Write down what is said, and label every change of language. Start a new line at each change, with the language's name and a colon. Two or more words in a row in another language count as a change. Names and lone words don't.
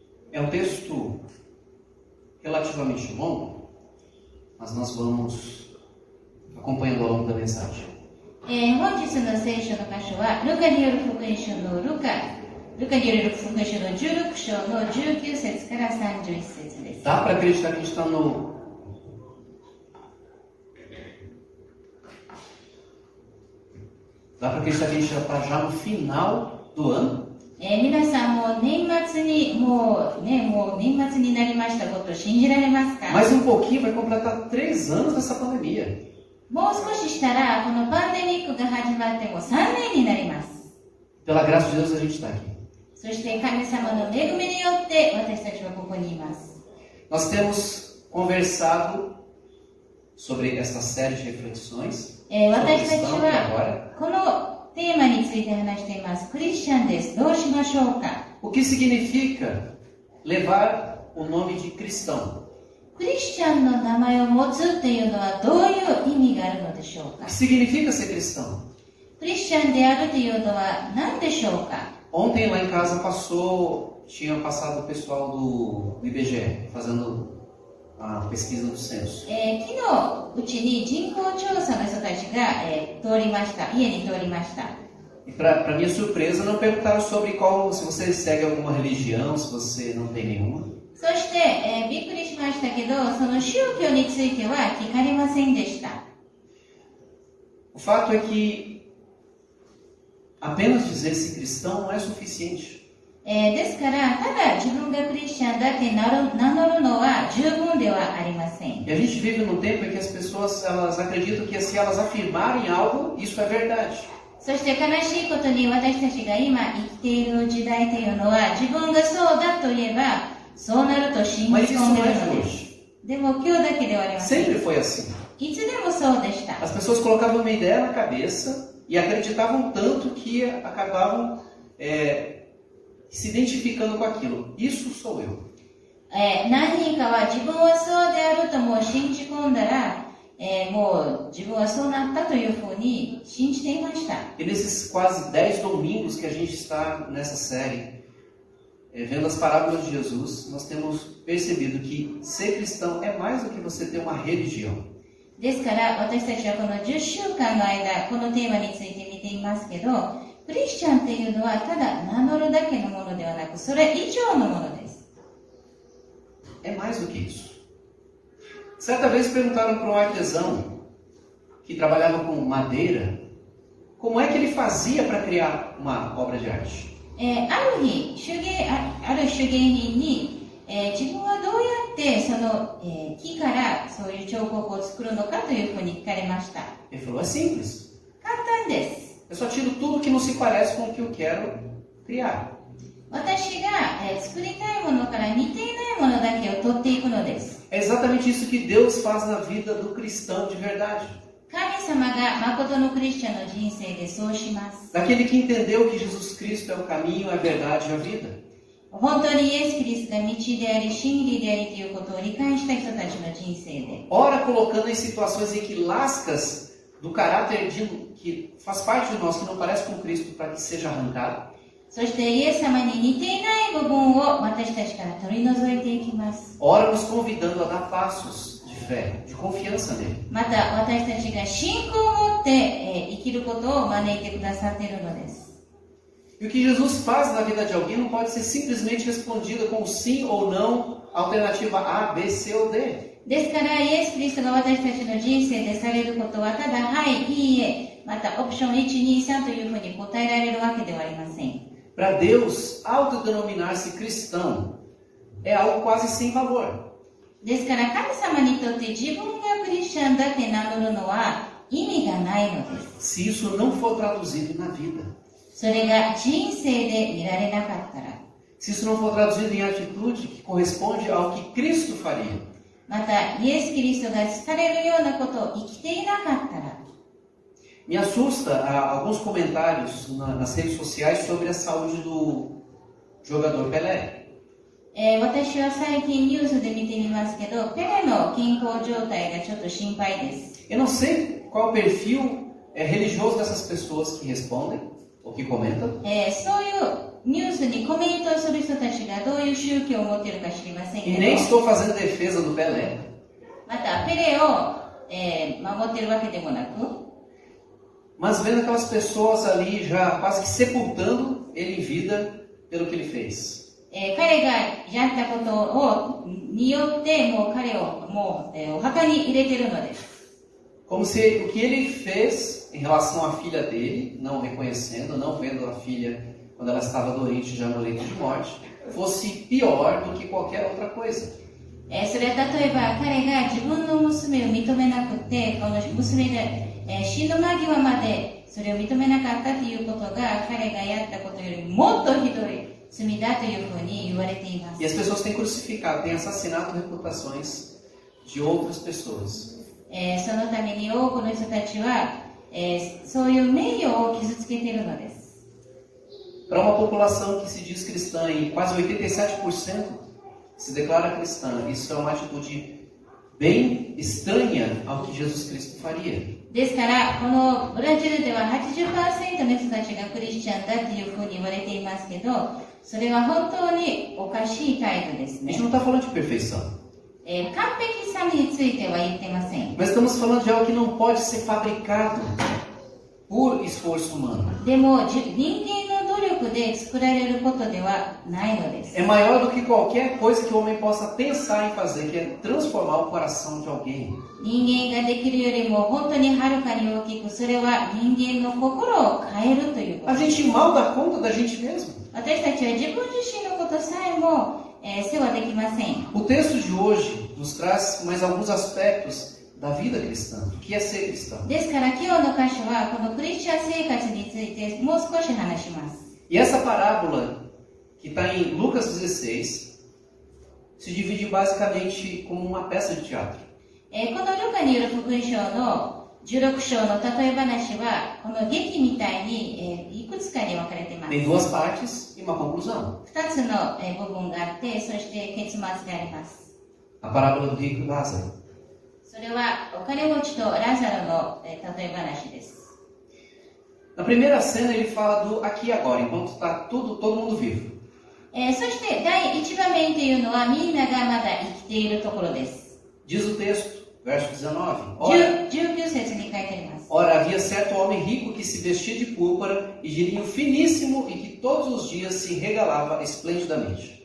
Portuguese: É um texto relativamente longo, mas nós vamos acompanhando ao longo da mensagem.
Japanese: 本日の聖書の箇所はルカによる福音書のルカによる福音書の16章の19節から31節です。
Portuguese: Dá para acreditar que a gente está no... Dá para acreditar que a gente já está já no final do ano?
Japanese: 皆さんもう年末になりましたことを信じられますか？
Portuguese: Mais um pouquinho vai completar 3 anos dessa pandemia.
Japanese: もう少ししたらこのパンデミックが始まってもう3年になります。
Portuguese: Pela graça de Deus a gente está aqui.
Japanese: そして神様の恵みによって私たちはここにいます。
Portuguese: Nós temos conversado sobre essa série de reflexões sobre
Japanese: 私たち
Portuguese: cristão e
Japanese: は
Portuguese: agora.
Japanese: このテーマについて話しています。クリスチャンです。どうしましょうか？
Portuguese: O que significa levar o nome de cristão?
Japanese: クリスチャンの名前を持つっていうのはどういう意味があるのでしょう
Portuguese: O
Japanese: か？
Portuguese: que significa ser cristão?
Japanese: クリスチャンであるというのは何でしょうか？
Portuguese: Ontem lá em casa tinha passado o pessoal do IBGE fazendo a pesquisa do censo.
Japanese: 昨日うちに人口調査の人たちが、通りました。家に通りました。
Portuguese: E para minha surpresa não perguntaram sobre se você segue alguma religião, se você não tem nenhuma.
Japanese: そして、びっくりしましたけど、その宗教については聞かれませんでした。
Portuguese: O fato é que apenas dizer-se cristão não é suficiente.
Japanese: ですから、ただ自分がクリスチャンだって名乗るのは十分ではありません。
Portuguese: E a gente vive num tempo em que as pessoas elas acreditam que se elas afirmarem algo, isso é verdade.
Japanese: そして悲しいことに私たちが今生きている時代というのは自分がそうだと言えばそうなると信じ
Portuguese: Mas isso
Japanese: 込んで
Portuguese: não
Japanese: いる
Portuguese: é
Japanese: の
Portuguese: de
Japanese: です。
Portuguese: hoje.
Japanese: でも今日だけではありません。
Portuguese: Sempre foi assim.
Japanese: いつでもそうでした。
Portuguese: As pessoas colocavam uma ideia na cabeça e acreditavam tanto que acabavam se identificando com aquilo. Isso sou eu.
Japanese: 何人かは自分はそうであるともう信じ込んだら、もう自分はそうなったというふうに信じていました。
Portuguese: E nesses quase 10 domingos que a gente está nessa série, vendo as parábolas de Jesus, nós temos percebido que ser cristão é mais do que você ter uma religião.
Japanese: ですから私たちはこの10週間の間このテーマについて見ていますけど、クリスチャンっていうのはただ名乗るだけのものではなくそれ以上のものです。
Portuguese: É mais do que isso. Certa vez perguntaram para um artesão que trabalhava com madeira como é que ele fazia para criar uma obra de arte.
Japanese: ある手芸人に、自分はどうやってその、木からそういう彫刻を作るのかというふうに聞かれました。
Portuguese: Ele falou, é simples.
Japanese: 簡単です。
Portuguese: Eu só tiro tudo que não se parece com o que eu quero criar.
Japanese: 私が、作りたいものから似ていないものだけを取っていくのです。
Portuguese: É exatamente isso que Deus faz na vida do cristão de verdade.
Japanese: 神様が誠のクリスチャンの人生でそうします。
Portuguese: Daquele que entendeu que Jesus Cristo é o caminho, a verdade e a vida.
Japanese: 本当にイエス・キリストが道であり真理でありということを理解した人たちの人生で。
Portuguese: Ora colocando em situações em que lascas do caráter que faz parte de nós, que não parece com Cristo, para que seja arrancado.
Japanese: そしてイエス様に似ていない部分を私たちから取り除いていきます。
Portuguese: Ora nos convidando a dar passos de fé, de confiança nele.
Japanese: また私たちが信仰を持って、生きることを招いてくださっているのです。
Portuguese: E o que Jesus faz na vida de alguém não pode ser simplesmente respondido com sim ou não, alternativa A, B, C ou D.
Japanese: ですからイエス・キリストが私たちの人生でされることはただはいいいえまたオプション123というふうに答えられるわけではありません。
Portuguese: Para Deus, autodenominar-se cristão é algo quase sem valor.
Japanese: ですから神様にとって自分がクリスチャンだって名乗るのは意味がないのです。
Portuguese: Se isso não for traduzido na vida.
Japanese: それが人生で見られなかったら。
Portuguese: Se isso não for traduzido em atitude que corresponde ao que Cristo faria.
Japanese: またイエス・キリストがされるようなことを生きていなかったら。
Portuguese: Me assusta alguns comentários nas redes sociais sobre a saúde do jogador Pelé.
Japanese: 私は最近ニュースで見てみますけど、ペレの健康状態がちょっと心配です。
Portuguese: Eu não sei qual é o perfil religioso dessas pessoas que respondem ou que comentam.
Japanese: そういうニュースにコメントする人たちががどういう宗教を持っているか知りません
Portuguese: E
Japanese: け
Portuguese: nem
Japanese: ど、
Portuguese: estou fazendo defesa do Pelé.
Japanese: またペレを、守っているわけでもなく、
Portuguese: Mas vendo aquelas pessoas ali já quase que sepultando ele em vida pelo que ele fez.
Japanese: 彼がやったことをによってもう彼をもう、お墓に入れているのです。
Portuguese: Como se o que ele fez em relação à filha dele, não reconhecendo, não vendo a filha quando ela estava doente já no leito de morte, fosse pior do que qualquer outra coisa.
Japanese: それは例えば彼が自分の娘を認めなくて、この娘で、死ぬ間際までそれを認めなかったということが彼がやったことよりもっとひどい罪だというふうに言われています。
Portuguese: E as pessoas têm crucificado, têm assassinado reputações de outras pessoas.
Japanese: そのために多くの人たちは、そういう名誉を傷つけているのです。
Portuguese: Para uma população que se diz cristã e quase 87% se declara cristã, isso é uma atitude bem estranha ao que Jesus Cristo faria.
Japanese: ですから、このブラジルでは 80% の人たちがクリスチャンだというふうに言われていますけど、それは本当におかしい態度です
Portuguese: A
Japanese: ね
Portuguese: gente。não está falando de perfeição,
Japanese: 完璧さについては言ってません。
Portuguese: mas estamos falando de algo que não pode ser fabricado por esforço humano.
Japanese: でも人間の努力で作られることではないのです。
Portuguese: É maior do que qualquer coisa que o homem possa pensar em fazer, que é transformar o coração de alguém.
Japanese: 人間ができるよりも本当にはるかに大きく、それは人間の心を変えるというこ
Portuguese: A
Japanese: とです。
Portuguese: gente mal dá conta da gente mesmo.
Japanese: 私たちは自分自身のことさえも、世話できません。
Portuguese: O texto de hoje nos traz mais alguns aspectos da vida cristã, do que é ser cristão.
Japanese: ですから今日の箇所はこのクリスチャン生活についてもう少し話します。
Portuguese: E essa parábola, que está em Lucas 16, se divide basicamente como uma peça de teatro.
Japanese: このルカによる福音書の16章の例え話はこの劇みたいに、いくつかに分かれています。
Portuguese: Tem duas partes e uma conclusão.
Japanese: 2 つの、部分があって、そして結末があります。
Portuguese: A parábola do rico e Lázaro.
Japanese: それはお金持ちとラザロの、例え話です。
Portuguese: Na primeira cena ele fala do aqui e agora, enquanto está todo mundo vivo.
Japanese: そして第1場面というのはみんながまだ生きているところです。
Portuguese: Diz o texto, verso 19.
Japanese: 19 節に書いてあります。
Portuguese: Ora, havia certo homem rico que se vestia de púrpura e de linho finíssimo e que todos os dias se regalava esplendidamente.